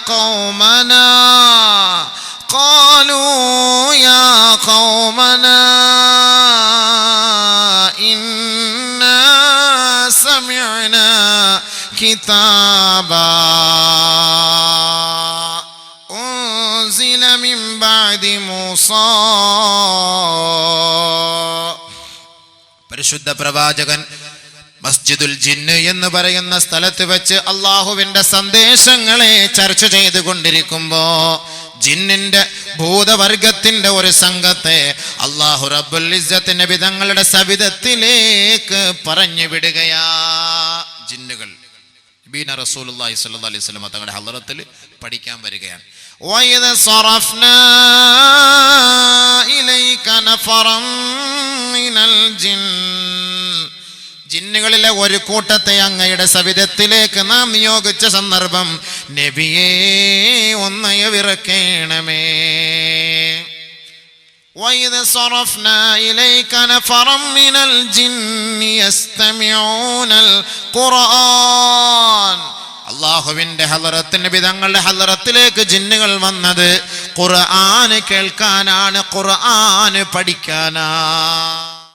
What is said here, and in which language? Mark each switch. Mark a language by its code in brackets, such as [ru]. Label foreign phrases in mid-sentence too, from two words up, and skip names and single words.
[ar] قَوْمَنَا إِنَّا سَمِعْنَا كِتَابًا أُنزِلَ مِن بَعْدِ مُوسَى. [ml] പരിശുദ്ധ പ്രവാചകൻ മസ്ജിദുൽ ജിന്ന് എന്ന് പറയുന്ന സ്ഥലത്ത് വെച്ച് അള്ളാഹുവിന്റെ സന്ദേശങ്ങളെ ചർച്ച ചെയ്തുകൊണ്ടിരിക്കുമ്പോ ജിന്നിന്റെ ഭൂതവർഗത്തിന്റെ ഒരു സംഘത്തെ അള്ളാഹു [ar] رب العزة [ml] നബി തങ്ങളുടെ സവിധത്തിലേക്ക് പറഞ്ഞു വിടുകയാ. ജിന്നുകൾ [ar] نبينا رسول الله صلى الله عليه وسلم [ml] തങ്ങളുടെ ഹളറത്തിൽ പഠിക്കാൻ വരികയാണ്. [ar] وَإِذْ صَرَفْنَا إِلَيْكَ نَفَرًا مِنَ الْجِنِّ [ml] ജിന്നുകളിലെ ഒരു കൂട്ടത്തെ അങ്ങയുടെ സവിധത്തിലേക്ക് നാം നിയോഗിച്ച സന്ദർഭം നബിയേ ഒന്നയവിറക്കേണമേ. [ar] وَإِذْ صَرَفْنَا إِلَيْكَ نَفَرًا مِنَ الْجِنِّ يَسْتَمِعُونَ الْقُرْآنَ. [ml] അല്ലാഹുവിന്റെ ഹളറത്ത്, നബി തങ്ങളുടെ ഹളറത്തിലേക്ക് ജിന്നുകൾ വന്നത് ഖുർആൻ കേൾക്കാനാണ്, ഖുർആൻ പഠിക്കാനാണ്.